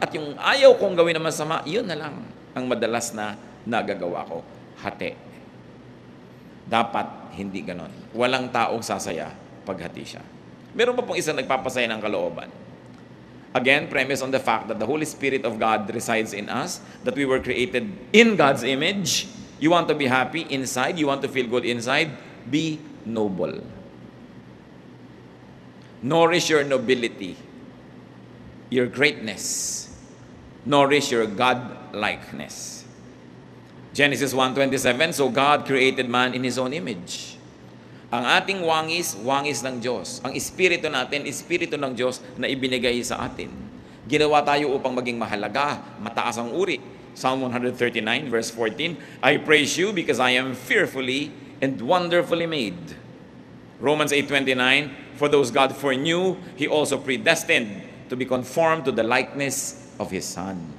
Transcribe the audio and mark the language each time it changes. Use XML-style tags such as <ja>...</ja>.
<tl>At yung ayaw kong gawin na masama, yun na lang ang madalas na nagagawa ko. Hati. Dapat hindi ganon. Walang taong sasaya pag hati siya. Meron pa pong isang nagpapasaya ng kalooban.</tl> <en>Again, premise on the fact that the Holy Spirit of God resides in us, that we were created in God's image. You want to be happy inside, you want to feel good inside, be noble. Nourish your nobility, your greatness. Nourish your God-likeness. Genesis 1:27, so God created man in His own image.</en> <tl>Ang ating wangis, wangis ng Diyos. Ang espiritu natin, espiritu ng Diyos na ibinigay sa atin. Ginawa tayo upang maging mahalaga, mataas ang uri.</tl> <en>Psalm 139 verse 14, I praise you because I am fearfully and wonderfully made. Romans 8:29, for those God foreknew, He also predestined to be conformed to the likeness of His Son.</en>